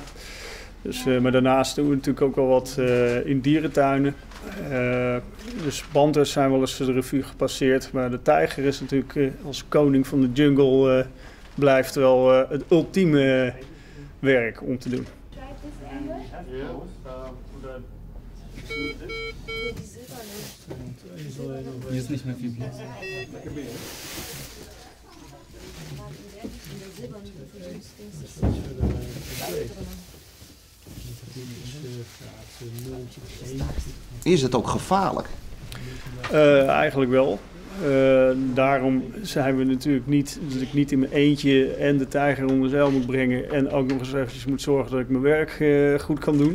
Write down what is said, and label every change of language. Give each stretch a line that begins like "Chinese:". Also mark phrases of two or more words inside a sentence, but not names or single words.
Dutch: Dus, maar daarnaast doen we natuurlijk ook wel wat in dierentuinen. Dus panters zijn wel eens de revue gepasseerd, maar de tijger is natuurlijk als koning van de jungle blijft wel het ultieme werk om te doen.
German: Hier ist nicht mehr viel Platz.
Dutch: Is het ook gevaarlijk? Eigenlijk wel. Daarom zijn we natuurlijk niet, dat ik niet in mijn eentje en de tijger onder zeil moet brengen en ook nog eens eventjes moet zorgen dat ik mijn werk goed kan doen.